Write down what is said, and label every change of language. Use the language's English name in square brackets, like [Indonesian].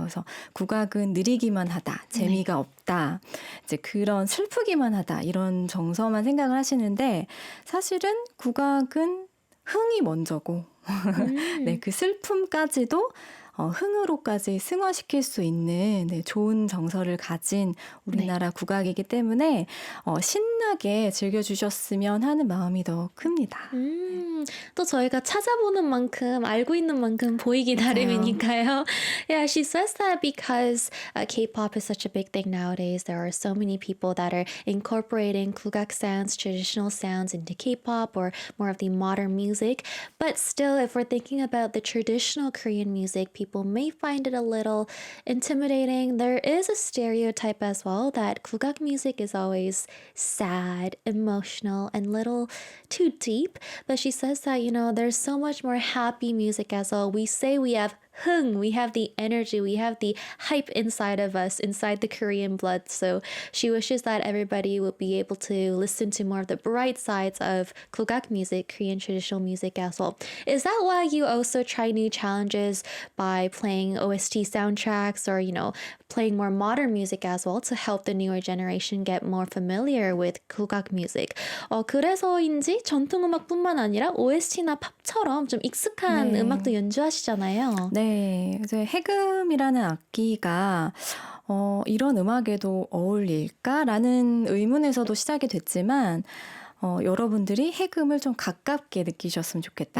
[Korean] 그래서 국악은 느리기만 하다, 재미가 없다, 이제 그런 슬프기만 하다, 이런 정서만 생각을 하시는데 사실은 국악은 흥이 먼저고, 네, 그 슬픔까지도 흥으로까지 승화시킬 수 있는 좋은 정서를 가진 우리나라 국악이기 때문에 신나게 즐겨주셨으면 하는 마음이 더 큽니다. 또 저희가 찾아보는 만큼 알고 있는 만큼 보이기 나름이니까요. [English] Yeah, she says that because K-pop is such a big thing nowadays. There are so many people that are incorporating 국악 sounds, traditional sounds into K-pop or more of the modern music. But still, if we're thinking about the traditional Korean music, people may find it a little intimidating. There is a stereotype as well that 국악 music is always sad, emotional, and little too deep. But she says that, you know, there's so much more happy music as well. We say we have 흥, we have the energy, we have the hype inside of us, inside the Korean blood. So she wishes that everybody would be able to listen to more of the bright sides of 국악 music, Korean traditional music as well. Is that why you also try new challenges by playing OST soundtracks or, you know, playing more modern music as well to help the newer generation get more familiar with 국악 music? [Korean] 그래서인지 전통음악뿐만 아니라 OST나 팝처럼 좀 익숙한 음악도 연주하시잖아요. 네, 이제 해금이라는 악기가 이런 음악에도 어울릴까라는 의문에서도 시작이 됐지만 여러분들이 해금을 좀 가깝게 느끼셨으면 좋겠다.